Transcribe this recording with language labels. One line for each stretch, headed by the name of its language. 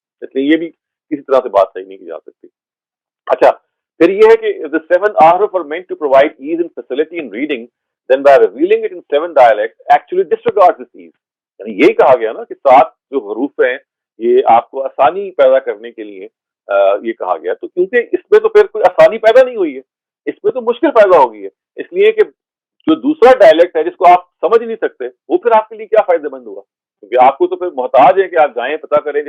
Urdu: اس لیے یہ بھی کسی طرح سے بات صحیح نہیں کی جا سکتی. اچھا پھر یہ ہے کہ
English: if the 7 ahruf are meant to provide ease and facility in reading, then by revealing it in 7 dialects actually disregards this ease.
Urdu: یعنی یہی کہا گیا نا کہ 7 جو حروف ہیں یہ آپ کو آسانی پیدا کرنے کے لیے یہ کہا گیا. تو کیونکہ اس میں تو پھر کوئی آسانی پیدا نہیں ہوئی ہے, اس میں تو مشکل پیدا ہو گئی ہے, اس لیے کہ جو دوسرا ڈائلیکٹ ہے جس کو آپ سمجھ نہیں سکتے وہ پھر آپ کے لیے کیا فائدہ مند ہوا, کیونکہ آپ کو تو پھر محتاج ہے کہ آپ جائیں پتہ کریں.